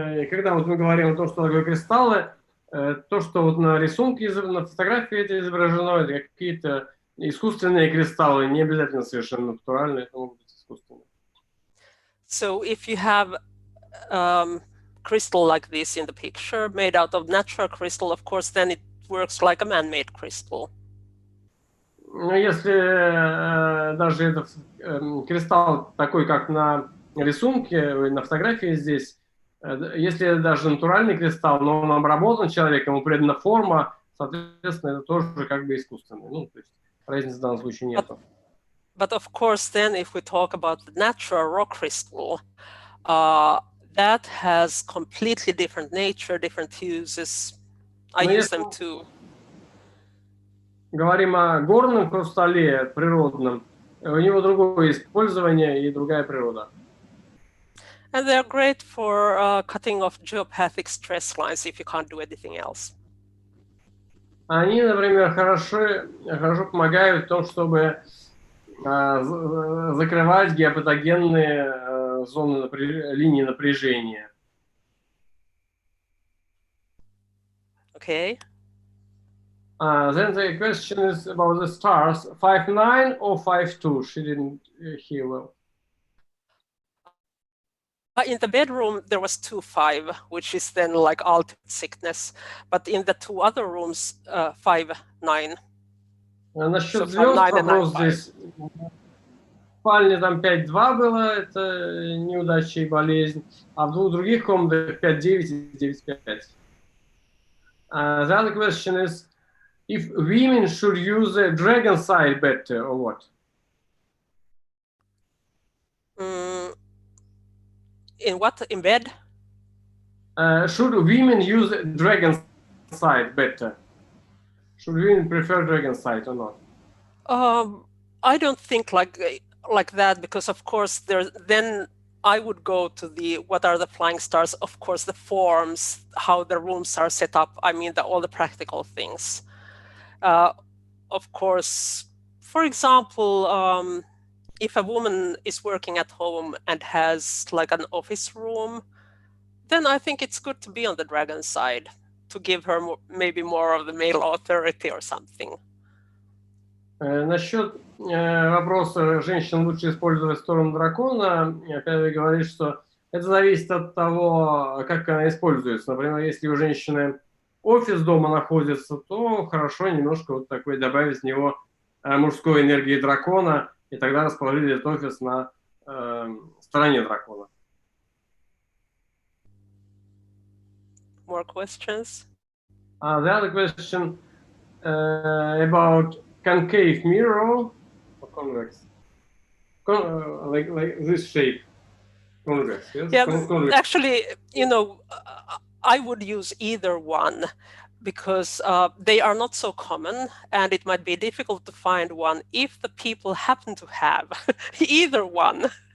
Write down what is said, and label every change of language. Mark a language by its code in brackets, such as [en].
[ru] Когда вот мы говорим о том, что такое кристаллы, то, что вот на рисунке, на фотографии это изображено, это какие-то искусственные кристаллы, не обязательно совершенно натуральные, это могут быть искусственные. [en] So if you have crystal like this in the picture, made out of natural crystal, of course, then it works like a man-made crystal. [ru] Но если даже этот кристалл такой, как на рисунке, на фотографии здесь, если даже натуральный кристалл, но он обработан человеком, ему придана форма, соответственно, это тоже как бы искусственный. Ну, то есть разницы в данном случае нет. [en] But of course, then if we talk about the natural rock crystal, that has completely different nature, different uses. I use them too. [ru] Говорим о горном хрустале природном, у него другое использование и другая природа. [en] And they're great for cutting off geopathic stress lines if you can't do anything else. [ru] Они, например, хорошо помогают в том, чтобы закрывать геопатогенные зоны линии напряжения. [en] Okay. Then the question is about the stars. 5'9" or 5'2"? She didn't hear well. In the bedroom, there was 2'5", which is then like ultimate sickness. But in the two other rooms, 5'9". [ru] Насчет звезд вопрос здесь. В спальне там 5'2" было, это неудача и болезнь. А в двух других комнатах 5'9" и 9'5". [en] The other question is, if women should use the dragon side better or what? In what? In bed? Should women use dragon side better? Should women prefer dragon side or not? I don't think like that, because of course then I would go to what are the flying stars, of course the forms, how the rooms are set up, I mean all the practical things. Of course, for example, if a woman is working at home and has like an office room, then I think it's good to be on the dragon side, to give her maybe more of the male authority or something. [ru] Насчет вопроса, женщин лучше использовать сторону дракона, Пяйви говорит, что это зависит от того, как она используется. Например, если у женщины офис дома находится, то хорошо немножко вот такой добавить в него мужской энергии дракона, и тогда расположить этот офис на стороне дракона. [en] More questions? The other question about concave mirror or convex? Like this shape. Convex, yes? Yeah, Convex. actually, you know, I would use either one, because they are not so common, and it might be difficult to find one if the people happen to have either one.